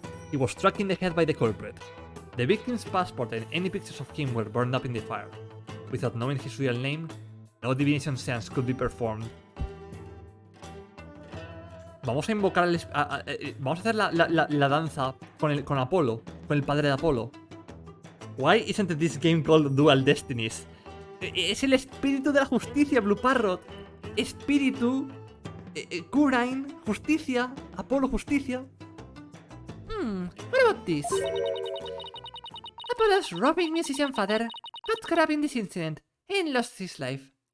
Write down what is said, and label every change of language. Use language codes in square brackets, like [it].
[en] He was struck in the head by the culprit. The victim's passport and any pictures of him were burned up in the fire. Without knowing his real name, no divination seance could be performed. [es] Vamos a invocar vamos a hacer la danza con Apolo, con el padre de Apolo. [en] Why isn't this game called Dual Destinies? [es] Es el espíritu de la justicia, Blue Parrot. Espíritu, Kurain, justicia, Apolo, justicia. [en] What about this? Apollo's roving musician father got caught up in this incident and lost his life.